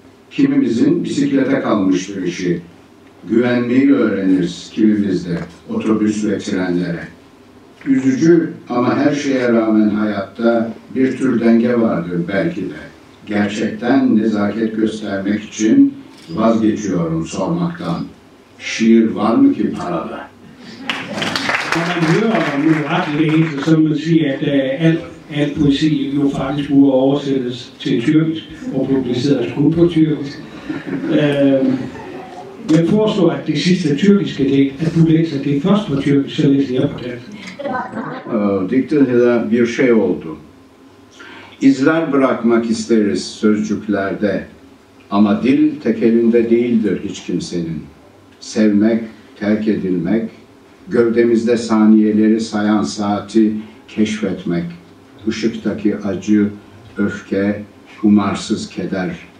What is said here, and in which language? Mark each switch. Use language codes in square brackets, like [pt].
[tr] Kimimizin bisiklete kalmıştır işi. Güvenmeyi öğreniriz kimimiz de otobüs ve trenlere. Üzücü ama her şeye rağmen hayatta bir tür denge vardır belki de. Gerçekten nezaket göstermek için vazgeçiyorum sormaktan. Şiir var mı ki parada? [da] Når man hører nu ret læse, så vil man sige, at alt poesi jo faktisk burde oversættes til tyrkisk og publiceres kun på tyrkisk. Jeg foreslår, at det sidste tyrkiske digt, at du læser det først på tyrkisk, så læser jeg på dansk. Diktin hedder [tr] bir şey oldu. İzler bırakmak isteriz sözcüklerde ama dil tek elinde değildir hiç kimsenin. Sevmek, terk edilmek, gövdemizde saniyeleri sayan saati keşfetmek, ışıktaki acı, öfke, umarsız keder.